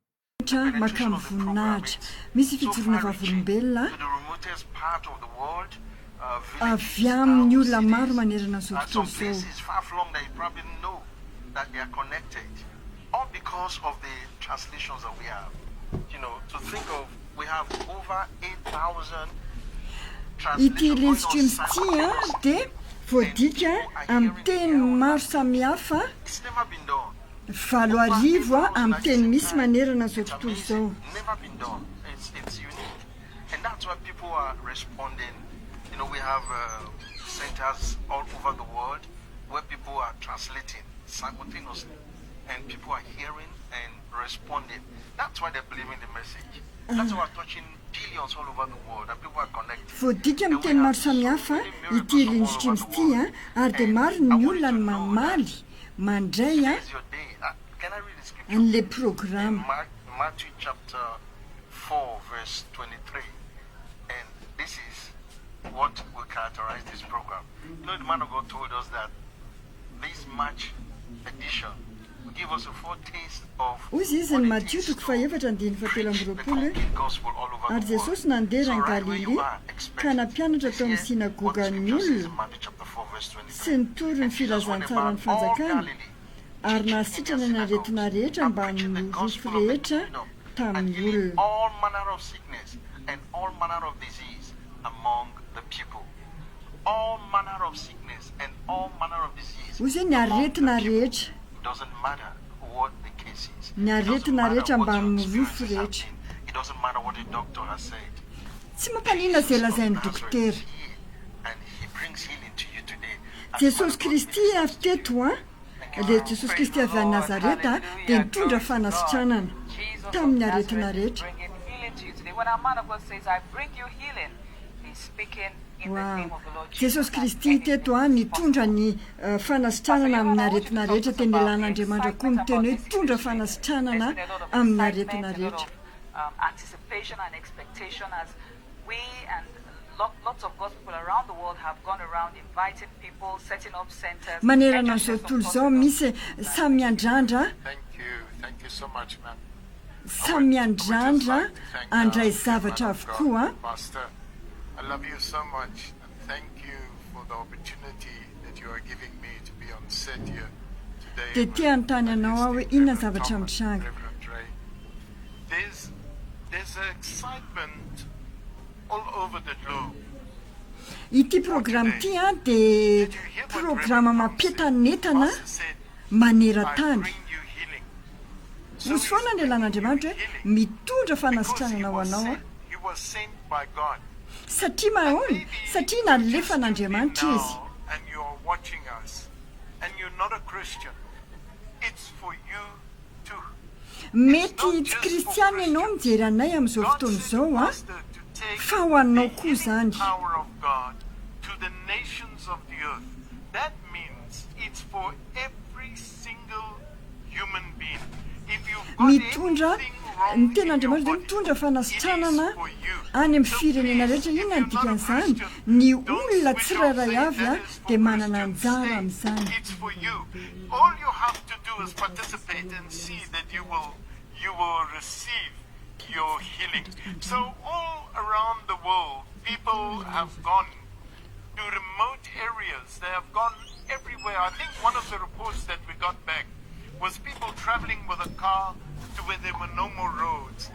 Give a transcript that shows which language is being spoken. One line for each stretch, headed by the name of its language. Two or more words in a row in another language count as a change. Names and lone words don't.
Malagasy: Makamy voninahitra misy fijorona vavolombelona
English: To the remotest part of the world,
Malagasy: avy amin'ny olona maro manerana izao
English: some
Malagasy: tontolo izao.
English: places far flung that you probably know that they are connected, all because of the translations that we have. You know, to think of, we have over 8,000
Malagasy: Ity healing
English: translations
Malagasy: streams ity dia voadika amin'ny teny maro samihafa,
English: It's never been done.
Malagasy: 7,000 amin'ny teny misy manerana izao
English: It's
Malagasy: tontolo
English: amazing.
Malagasy: izao.
English: Never been done. It's unique. And that's why people are responding. You know, we have centers all over the world where people are translating simultaneously. And people are hearing and responding. That's why they're believing the message. That's why we're touching billions all over the world. And people are connected.
Malagasy: Voadika amin'ny teny maro samihafa ity healing streams ity ary dia maro ny olona ny mamaly mandray
English: Today's your day. Can I read the scripture?
Malagasy: an'ilay
English: In
Malagasy: programme.
English: Matthew chapter 4 verse 23, and this is what will characterize this program. You know, the man of God told us that this March edition will give us a foretaste of
Malagasy: Ozy izy ny Matthieu toko fahaefatra andiny fahatelo amby
English: the
Malagasy: roapolo
English: complete gospel all over
Malagasy: ary
English: the world.
Malagasy: Jesosy nandeha
English: So
Malagasy: rany
English: right where you
Malagasy: Galily
English: are,
Malagasy: ka
English: expect
Malagasy: nampianatra tao amin'ny
English: to hear what the
Malagasy: sinagogan'ny
English: scripture says in
Malagasy: olona
English: Matthew chapter 4 verse
Malagasy: sy
English: 23.
Malagasy: nitory ny
English: And Jesus went
Malagasy: filazantsara ny
English: about all
Malagasy: fanjakana
English: Galilee,
Malagasy: ary
English: teaching in
Malagasy: nasitrana
English: their
Malagasy: ny aretina
English: synagogues
Malagasy: rehetra
English: and
Malagasy: mba
English: preaching the
Malagasy: amin'ny
English: gospel
Malagasy: rofo
English: of the
Malagasy: rehetra
English: kingdom and
Malagasy: tamin'ny
English: healing
Malagasy: olona.
English: all manner of sickness and all manner of disease among the people. All manner of sickness and all manner of disease.
Malagasy: Ozy ny aretina rehetra,
English: It doesn't matter what the case is.
Malagasy: ny
English: It doesn't
Malagasy: aretina
English: matter
Malagasy: rehetra
English: what
Malagasy: mba
English: your
Malagasy: amin'ny
English: experience
Malagasy: rofo
English: is
Malagasy: rehetra.
English: happening. It doesn't matter what the doctor has said.
Malagasy: Tsy mampanina izay
English: Jesus of
Malagasy: lazain'ny
English: Nazareth
Malagasy: dokotera.
English: is here, and he brings healing to you today. As
Malagasy: Jesosy
English: man of God
Malagasy: Kristy
English: ministers
Malagasy: avy
English: to you.
Malagasy: teto le Jesosy Kristy avy any Nazareta dia nitondra fanasitranana
English: Jesus
Malagasy: tamin'ny
English: of
Malagasy: aretina
English: Nazareth is
Malagasy: rehetra.
English: bringing healing to you today. When our man of God says, I bring you healing, he's speaking in the name Wow. of the Lord Jesus.
Malagasy: Jesosy Kristy teto nitondra ny fanasitranana amin'ny aretina rehetra, teny lelan'Andriamanitra koa miteny hoe tondra fanasitranana amin'ny aretina rehetra.
English: anticipation and expectation as we and lots of God's people around the world have gone around inviting people, setting up centers.
Malagasy: Manerana zao tontolo zao misy samy andrandra
English: Thank you so much, ma'am.
Malagasy: samy andrandra andray zavatra avokoa.
English: Pastor, I love you so much and thank you for the opportunity that you are giving me to be on set here today.
Malagasy: Dia tia antany anao aho hoe inona zavatra mitranga.
English: Reverend Ray. There's an excitement all over the globe.
Malagasy: Ity programa ity a dia programa mampientanentana
English: Pastor said,
Malagasy: maneran-tany.
English: bring you healing.
Malagasy: Misy foana ny lan'Andriamanitra hoe mitondra fanasitranana ho anao a.
English: He was sent by God.
Malagasy: Satria mahony, satria nalefa n'Andriamanitra izy.
English: Now, and you are watching us, and you're not a Christian. It's for you too.
Malagasy: Mety tsy kristiana ianao mijery anay amin'izao fotoana izao a, fa ho anao koa izany.
English: Power of God to the nations of the earth. That means it's for every single human being. If you've got
Malagasy: Mitondra
English: anything
Malagasy: ny
English: wrong in your
Malagasy: ten'Andriamanitra
English: body,
Malagasy: mitondra
English: it
Malagasy: fanasitranana
English: is for you.
Malagasy: any amin'ny firenena rehetra inona ny dikan'izany. Ny olona tsirairay avy a dia manana anjara amin'izany.
English: It's for you. All you have to do is participate and see that you will receive your healing. So all around the world, people have gone to remote areas. They have gone everywhere. I think one of the reports that we got back was people traveling with a car to where there were no more roads.